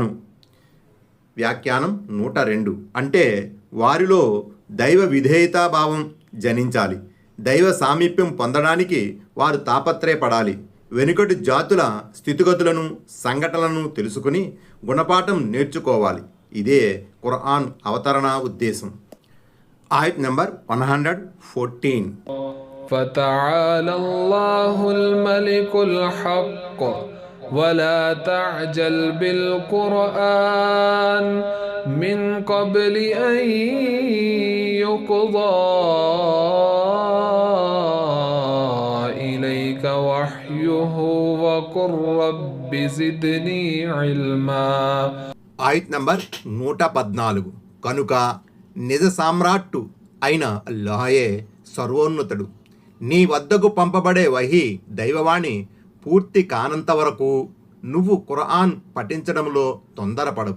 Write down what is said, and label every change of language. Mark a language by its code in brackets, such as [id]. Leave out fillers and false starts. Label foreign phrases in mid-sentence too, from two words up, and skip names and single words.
[te] వ్యాఖ్యానం 102. అంటే వారిలో దైవ విధేయతాభావం జనించాలి. దైవ సామీప్యం పొందడానికి వారు తాపత్రయపడాలి. వెనుకటి జాతుల స్థితిగతులను, సంఘటనలను తెలుసుకుని గుణపాఠం నేర్చుకోవాలి. ఇదే ఖుర్ఆన్ అవతరణ ఉద్దేశం. ఆయత్ నంబర్ 114. [ar] فتعالى الله الملك الحق ولا تعجل بالقرآن من قبل أن يقضى إليك وحيه وقل رب زدني علما. [te] ఆయత్ నంబర్ 114. కనుక నిజ సామ్రాట్టు అయిన అల్లాహయే సర్వోన్నతుడు. నీ వద్దకు పంపబడే వహీ దైవవాణి పూర్తి కానంత వరకు నువ్వు ఖురాన్ పఠించడంలో తొందరపడకు.